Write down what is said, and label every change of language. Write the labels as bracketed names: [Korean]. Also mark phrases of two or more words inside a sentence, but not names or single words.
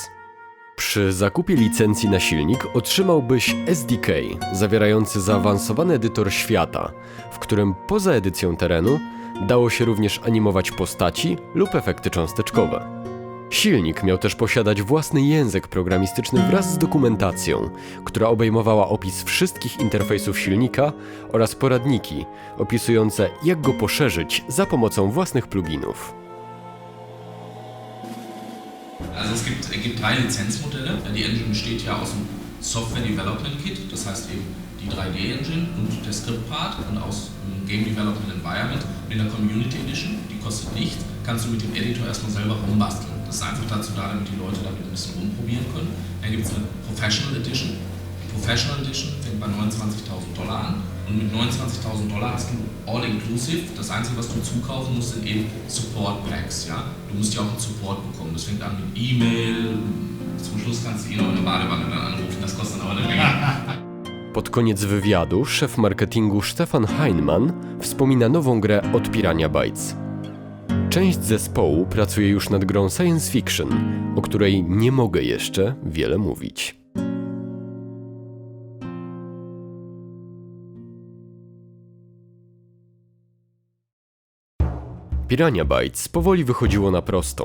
[Polish] Przy zakupie licencji na silnik otrzymałbyś SDK, zawierający zaawansowany edytor świata, w którym poza edycją terenu dało się również animować postaci lub efekty cząsteczkowe. Silnik miał też posiadać własny język programistyczny wraz z dokumentacją, która obejmowała opis wszystkich interfejsów silnika oraz poradniki opisujące, jak go poszerzyć za pomocą własnych pluginów. [German] Also es gibt drei Lizenzmodelle. Die Engine besteht ja aus dem [English] Software Development Kit, [German] das heißt eben die 3D Engine und der [English] Script Part [German] und aus dem [English] Game Development Environment. [German] In der [English] Community Edition, [German] die kostet nichts, kannst du mit dem Editor erstmal selber rumbasteln. Das ist einfach dazu da, damit die Leute damit ein bisschen rumprobieren können. Dann gibt es eine [English] Professional Edition. [German] Die [English] Professional Edition [German] fängt bei $29.000 an und mit $29.000 hast du All-Inclusive. Das Einzige, was du zukaufen musst, sind eben [English] Support Packs. [German] Ja? Du musst ja auch einen Support bekommen. Das fängt an mit E-Mail. Zum Schluss kannst du ihn noch in der Badewanne dann anrufen. Das kostet dann aber eine Menge. [Polish] Pod koniec wywiadu szef marketingu Stefan Heinemann wspomina nową grę od Piranha Bytes. Część zespołu pracuje już nad grą [English] science fiction, [Polish] o której nie mogę jeszcze wiele mówić. Piranha Bytes powoli wychodziło na prostą.